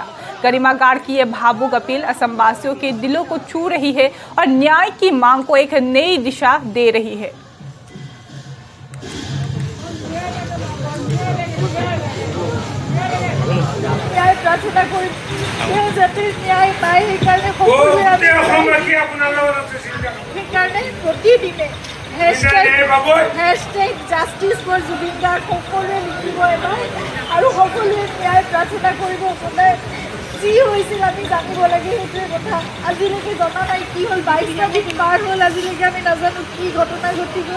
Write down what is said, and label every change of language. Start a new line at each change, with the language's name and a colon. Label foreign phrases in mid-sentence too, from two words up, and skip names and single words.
Hindi: गरिमा गार्ग की यह भावुक अपील असम वासियों के दिलों को छू रही है और न्याय की मांग को एक नई दिशा दे रही है।
Assamese: प्रार्थना न्याय पाए प्रतिदिने
English: Justice for Zubeen Garg
Assamese: সকলোৱে লিখিব এবাৰ আৰু সকলোৱে ন্যায় প্ৰাৰ্থনা কৰিব। সদায় যি হৈছিল আমি জানিব লাগে, সেইটোৱে কথা। আজিলৈকে জনা নাই কি হ'ল, 22টা দিন পাৰ হ'ল, আজিলৈকে আমি নাজানো কি ঘটনা ঘটি গ'ল।